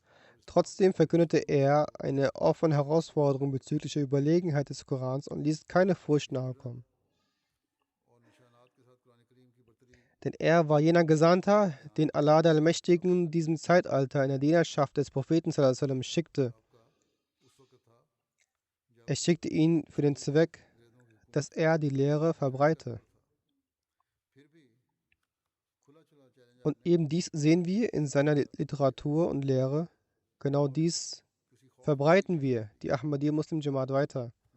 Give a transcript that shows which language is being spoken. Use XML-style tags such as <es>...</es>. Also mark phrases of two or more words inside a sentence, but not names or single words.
<de>Trotzdem verkündete er eine offene Herausforderung bezüglich der Überlegenheit des Korans und ließ keine Furcht nahekommen. Denn er war jener Gesandter, den Allah der Allmächtigen in diesem Zeitalter in der Dienerschaft des Propheten</de> <ar>صلى الله عليه وسلم</ar> <de>schickte. Er schickte ihn für den Zweck, dass er die Lehre verbreite. Und eben dies sehen wir in seiner Literatur und Lehre. Genau dies verbreiten wir, die Ahmadiyya Muslim Jamaat, weiter.</de>